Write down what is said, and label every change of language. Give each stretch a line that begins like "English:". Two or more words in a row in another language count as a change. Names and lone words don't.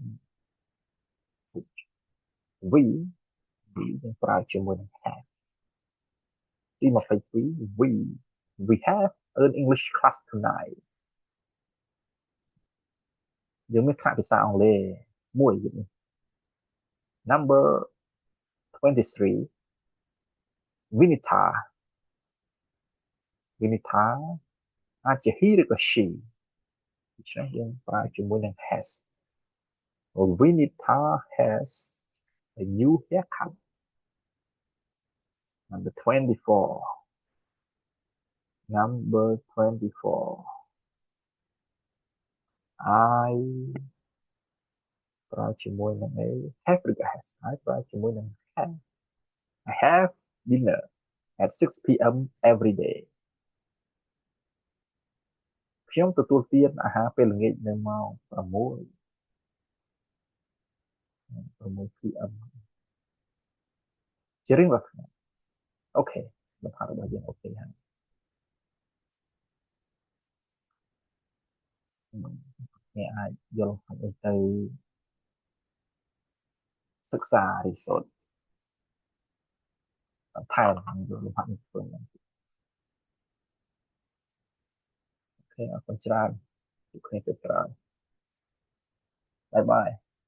English: we
Khmer: យើងប្រើជាមួយនឹង
English: have
Khmer: ទី22
English: we have an English class tonight
Khmer: យើងមានថ្នាក់ភាសាអង់គ្លេសមួយទៀតនេះ number 23 Vinita
English: Vinita
Khmer: អាចជា
English: he
Khmer: ឬក៏
English: she
Khmer: ដូច្នេះយើងប្រើជាមួយនឹង
English: has Vinita has a new haircut number 24 number 24 I
Khmer: ប្រើជាមួយនឹងអី
English: have
Khmer: ឬក៏
English: has I
Khmer: ប្រើជាមួយនឹង
English: have I have dinner at 6 p.m. every day
Khmer: ខ្ញុំទទួលទានអាហារពេលល្ងាចនៅម៉ោង6 p.m. ជារៀងរាល់ថ្ងៃអូខេលំហាត់របស់យើងអូខេហើយអ្នកអាចយកលំហាត់នេះទៅសិក្សារីសូតបន្ថែមយកលំហាត់នេះធ្វើអូខេអរគុណច្រើនជួបគ្នាពេលក្រោយ
English: bye bye